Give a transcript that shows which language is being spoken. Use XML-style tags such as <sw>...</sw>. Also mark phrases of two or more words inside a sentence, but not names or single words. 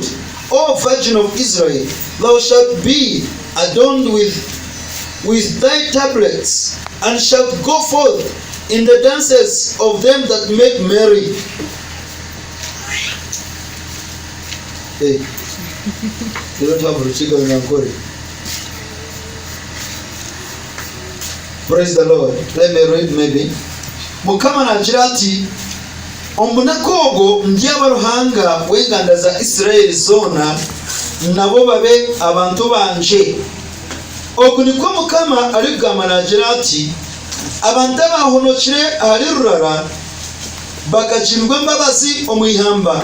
<en>O Virgin of Israel, thou shalt be adorned with thy tablets, and shalt go forth in the dances of them that make merry. Hey, you don't have Ruchiga in Ankori. Praise the Lord. Let me read maybe.</en> <nyn>Mukama nagira ati omunakogo ndyabaruhanga w'enganda za Isirayeli zona nabo babe abantu banje. Oku niko Mukama arigamba nagira ati abantu abahonokire ahari rurara bakakirwa embabazi omwihamba.</nyn>